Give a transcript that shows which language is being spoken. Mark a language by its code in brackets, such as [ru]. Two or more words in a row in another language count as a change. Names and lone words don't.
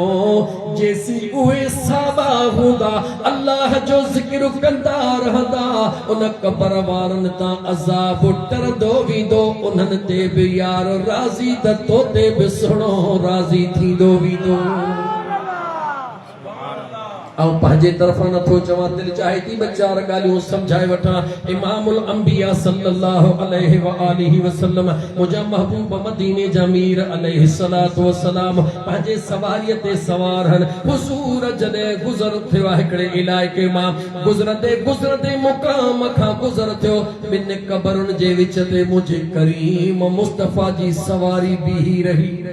[sd] जेसी उहे साबा हूंदा, अल्लाह जो ज़िक्र कंदा रहंदा, उन क़बर वारनि तां अज़ाब टरंदो वेंदो। उन्हनि ते भी यार राज़ी त तो ते भी सुहिणो राज़ी थींदो वेंदो। ऐं पंहिंजे तरफ़ां नथो चवां, दिलि चाहे थी ॿ चार ॻाल्हियूं सम्झाए वठां। [ar] إمام الأنبياء صلى الله عليه وآله وسلم, [sd] मुंहिंजा महबूब मदीने जा मीर [ar] عليه الصلاة والسلام [sd] पंहिंजे सवारीअ ते सवार आहिनि। हुज़ूर जॾहिं गुज़र थियो आहे हिकिड़े इलाइक़े मां, गुज़रंदे मुक़ाम खां गुज़र थियो, ॿिनि क़बरुनि जे विच ते मुंहिंजे करीम मुस्तफ़ा जी सवारी बीही रही।